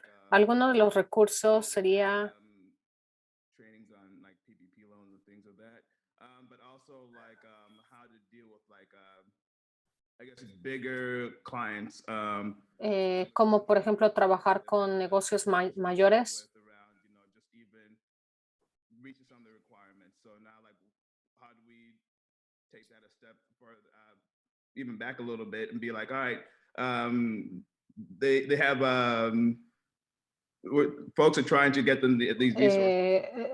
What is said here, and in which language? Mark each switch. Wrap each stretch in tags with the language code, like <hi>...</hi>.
<es>Algunos de los recursos sería</es> <en>trainings on like PPP loans and things of that, but also like how to deal with like I guess bigger clients.</en> <es>como por ejemplo trabajar con negocios mayores.</es> <en>Around, you know, just even reaching some of the requirements. So now, like, how do we take that a step further, even back a little bit, and be like, all right, they have folks are trying to get them these resources.</en>